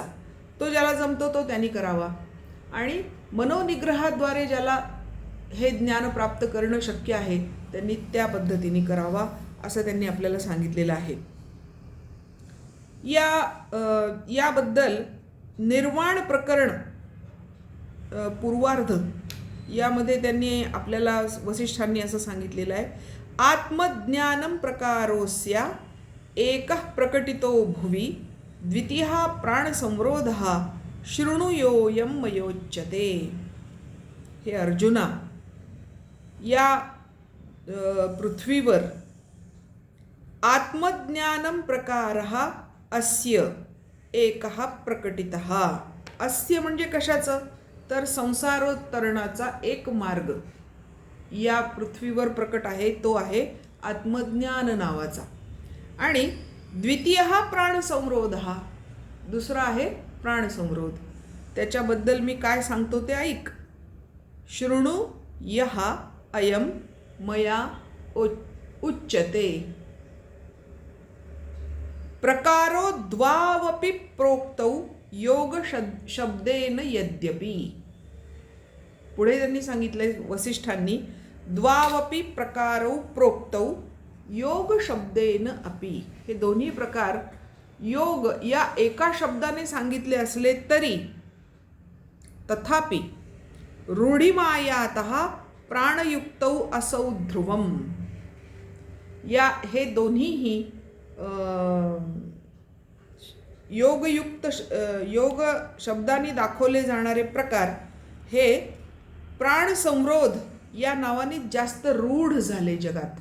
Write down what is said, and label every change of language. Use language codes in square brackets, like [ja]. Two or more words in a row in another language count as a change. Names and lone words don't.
[mr] तो ज्याला जमतो तो त्यांनी करावा. आणि मनोनिग्रहाद्वारे ज्याला हे ज्ञान प्राप्त करणं शक्य आहे त्यांनी त्या पद्धतीने करावा असं त्यांनी आपल्याला सांगितलेलं आहे. याबद्दल निर्वाण प्रकरण पूर्वार्ध यामध्ये त्यांनी आपल्याला वसिष्ठांनी असं सांगितलेलं आहे. [sa] आत्मज्ञानम प्रकारोस्या एकः प्रकटितो भुवि द्वितीयः प्राणसंरोधः शृणुयोऽयं मयोच्यते. [mr] हे अर्जुना, या पृथ्वीवर [sa] आत्मज्ञानम प्रकारः अस्य एकः प्रकटितः. [mr] अस्य म्हणजे कशाचं, तर संसारोत्तरणाचा एक मार्ग या पृथ्वीवर प्रकट आहे. तो आहे आत्मज्ञान नावाचा. आणि द्वितीय हा प्राणसंरोध, हा दुसरा आहे प्राणसंरोध. त्याच्याबद्दल मी काय सांगतो ते ऐक. [sa] शृणु यः अयं मया उच्यते प्रकारो द्वावपि प्रोक्तौ योग शब्देन यद्यपि. [mr] पुढे त्यांनी सांगितलंय वसिष्ठांनी [sa] द्वावपि प्रकारौ प्रोक्तौ योग शब्देन अपि, [mr] हे दोन्ही प्रकार योग या एका शब्दाने सांगितले असले तरी [sa] तथापि रूढिमायातः प्राणयुक्तौ असौ ध्रुवम, [mr] या हे दोन्हीही योग शब्दाने दाखवले जाणारे प्रकार हे प्राणसंरोध या नावाने जास्त रूढ झाले जगात.